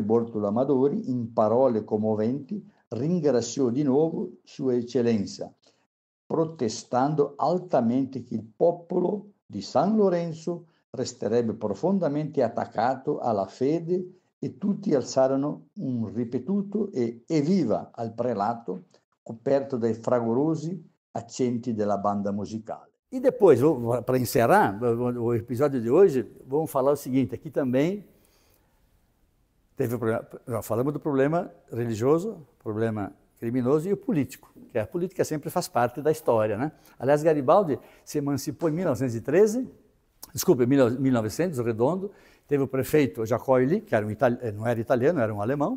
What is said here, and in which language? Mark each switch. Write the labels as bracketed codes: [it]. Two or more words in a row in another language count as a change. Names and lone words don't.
[it] Bortolo Amadori, in parole commoventi, ringraziò di nuovo Sua Eccellenza, protestando altamente che il popolo di San Lorenzo resterebbe profondamente attaccato alla fede e tutti alzarono un ripetuto e evviva al prelato, coperto dai fragorosi accenti della banda musicale. [pt] E depois, para encerrar o episódio de hoje, vamos falar o seguinte: aqui também teve o problema, falamos do problema religioso, problema criminoso e o político, que a política sempre faz parte da história, né? Aliás, Garibaldi se emancipou em 1913, desculpa, em 1900, Redondo, teve o prefeito Jacques, que era não era italiano, era um alemão.